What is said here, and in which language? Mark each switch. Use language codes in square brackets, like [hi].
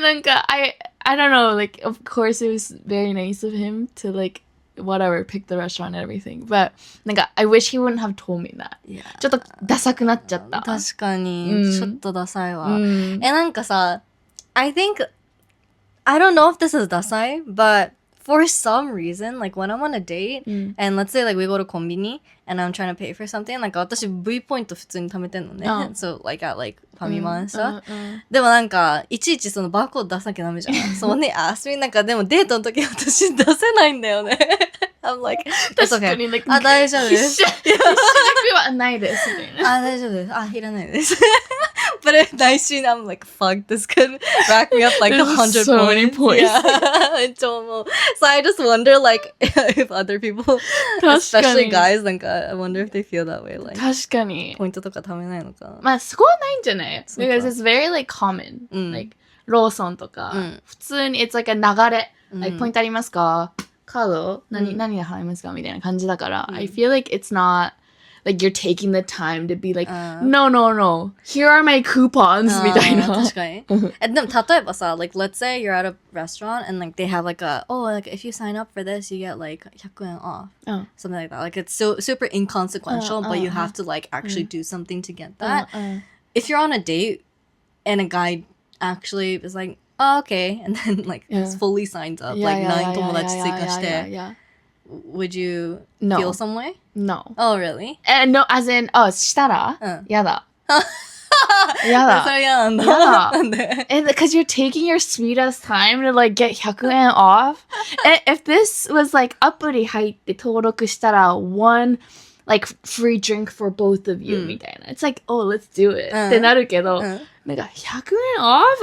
[en] なんか, I don't know, like, of course it was very nice of him to like, whatever, pick the restaurant and everything. But, なんか, I wish he wouldn't have told me that. [ja] ちょっとダサくなっちゃった。確かに、ちょっとダサいわ。 [en] なんかさ、I think, I don't know if this is ダサい, but for some reason, like when I'm on a date, and let's say like we go to コンビニ, and I'm trying to pay for something, like [ja] 私 V ポイント普通に貯めてんのね。 [en] So like at like ファミマンさ。 [ja] でもなんか、いちいちそのバーコード出さなきゃダメじゃん。 [en] So when they ask me, [ja] なんかでもデートの時私出せないんだよね。 [en] I'm like, it's okay. [ja] あ、大丈夫です。必死はないですみたいな。あ、大丈夫です。あ、いらないです。 [en] But if nice scene, I'm like, fuck, this could rack me up like 100 so many points. Yeah, I don't know. So I just wonder, like, if other people, especially guys, like, I wonder if they feel that way. Like, [ja] 確かに。ポイントとか貯めないのかな。まあ、そこはないんじゃない [en] Because it's very, like, common. [ja] Like, ローソンとか。 [en] 普通に、it's like a 流れ。 [ja] like, ポイントありますかカード何で払いますかみたいな感じだから。 [en] I feel like it's not like you're taking the time to be like no here are my coupons みたいな [ja] 確かにでも例えばさ [en] like let's say you're at a restaurant and like they have like a like if you sign up for this you get like 100円 off something like that like it's so super inconsequential but you have to like actually do something to get that if you're on a date and a guy actually is like oh, okay and then like fully signs up like [ja] 9友達追加して [en] would you feel some way? No. Oh, really? No, as in, [ja] したらやだ。やだ。それ嫌なんだ。やだ。なんで [en] Because you're taking your sweet ass time to like get 100円 off. If this was like [ja] アプリ入って登録したら [en] one like free drink for both of you みたいな。 It's like, oh, let's do it. [ja] ってなるけど、なんか100円 off?